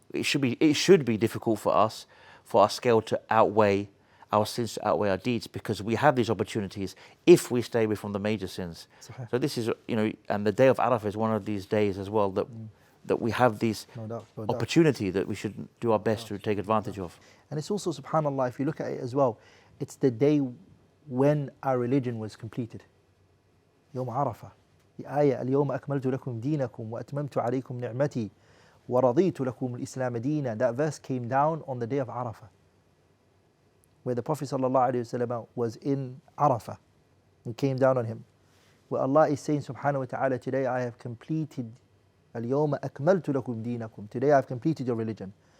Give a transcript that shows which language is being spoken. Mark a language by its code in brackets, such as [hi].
[en] It should be difficult for us, for our scale to outweigh our sins, to outweigh our deeds, because we have these opportunities if we stay away from the major sins. So this is, and the day of Arafah is one of these days as well that we have this opportunity that we should do our best to take advantage of. And it's also, subhanAllah, if you look at it as well, it's the day when our religion was completed. [ar] يوم عرفة. [en] The ayah, [ar] اليوم أكملت لكم دينكم وأتممت عليكم نعمتي وَرَضِيتُ لَكُمُ الْإِسْلَامَ دِينًا. [en] That verse came down on the day of Arafah, where the Prophet ﷺ was in Arafah and came down on him, where Allah is saying subhanahu wa ta'ala, today I have completed [ar] الْيَوْمَ أَكْمَلْتُ لَكُمْ دِينَكُمْ. [en] Today I have completed your religion.